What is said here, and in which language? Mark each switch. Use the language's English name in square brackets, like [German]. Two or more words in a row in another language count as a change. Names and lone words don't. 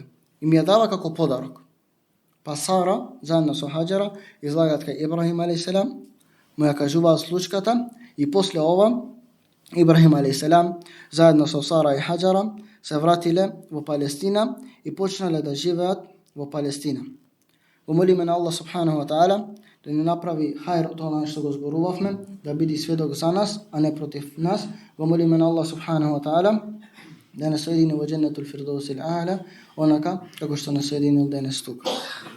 [Macedonian] И ми ја дава како подарок. Па Сара, заедно со Хаџара, излагат кај Ибрахим алейхиселам, му ја кажуваат случката и после ова Ибрахим алейхиселам заедно со Сара и Хаџара се вратиле во Палестина и почнале да живеат во Палестина. Го молиме на Аллах [Arabic] سبحانه وتعالى [Macedonian] да ни направи хајр од она што го зборувавме, да биде сведок за нас, а не против нас. Го молиме на Аллах [Arabic] سبحانه وتعالى [Macedonian] да не соедини во [Arabic] جنة الفردوس الأعلى, [Macedonian] онака како што не соединил денес тука.